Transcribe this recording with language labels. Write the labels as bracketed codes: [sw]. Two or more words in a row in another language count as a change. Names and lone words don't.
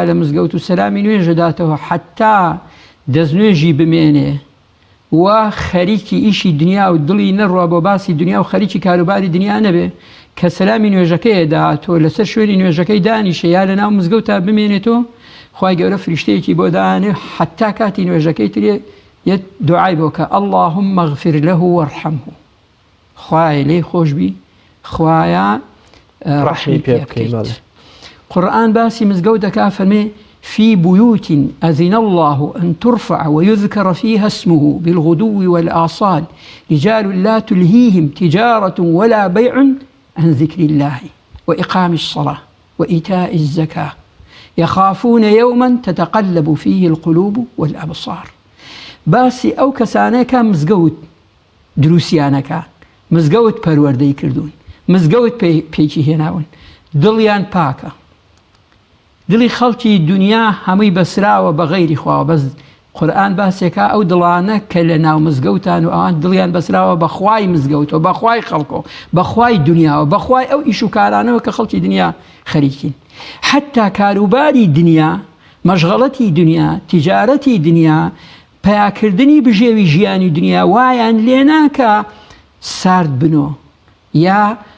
[ckb] لە مزگەوت و سەلامی نوێژەداتەوە حتا دەستنوێژی بمێنێ و خەریکی ئیشی دنیا و دڵی نەڕوا بۆ باسی دنیا و خەریکی کاروباری دنیا نەبێ کە سەلامی نوێژەکەی داهاتۆ لەسەر شوێنی نوێژەکەی دانیشە یا لە ناو مزگەوتە بمێنێتەوە خوای گەورە فریشتەیەکی بۆ دانێ حتا کاتی نوێژەکەی ترێ یەک دوعای بۆ کە [ar] اللهم اغفر له وارحمه [ckb] خوای لێی خۆشبی خوایە ڕەحمی پێ بکەیت. قورئان باسی مزگەوت دەکا فەرمێ [ar] في بيوت أذن الله أن ترفع ويذكر فيها اسمه بالغدو والآصال رجال لا تلهيهم تجارة ولا بيع عن ذكر الله وإقام الصلاة وإيتاء الزكاة يخافون يوما تتقلب فيه القلوب والأبصار. [ckb] باسی ئەو کەسانەیە کە مزگەوت دروسیانەکە مزگەوت پەروەردەی کردوون مزگەوت پێکی هێناون دڵیان پاکە دڵی خەڵکی دنیا هەمووی بەسراوە بە غەیری خوا بەس قورئان باسێکە ئەو دڵانە کە لە ناو مزگەوتان و ئەوان دڵیان بەسراوە بەخوای مزگەوتەوە بەخوای خەڵکۆ بەخوای دنیاوە بەخوای ئەو ئیش و کارانەوە کە خەڵکی دنیا خەریکین حتا کاروباری دنیا مەشغەڵەتی دنیا تیجارەتی دنیا پیاکردنی بژێوی ژیانی دنیا وایان لێ ناکە سارد بنۆ یا